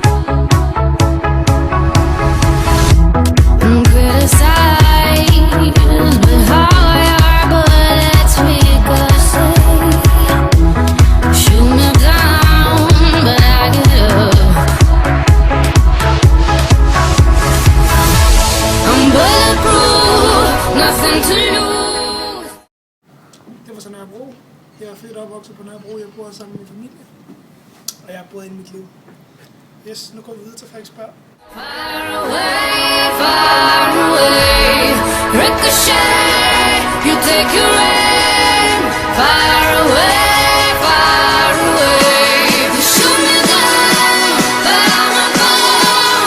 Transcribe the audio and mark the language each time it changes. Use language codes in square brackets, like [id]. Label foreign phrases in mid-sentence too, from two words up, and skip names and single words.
[en] I'm criticized, but hard, but it's ricochet. Shoot me down, but I get up. I'm bulletproof, nothing to lose. [da] Det var så Nørrebro. Jeg er født og opvokset på Nørrebro. Jeg bor sammen med min familie. Og jeg har boet inde i mit liv. Yes, nu går vi videre til Frederiksberg. [en] Far away, ricochet, you take your aim. Far away, you shoot me down, but I'm a bone.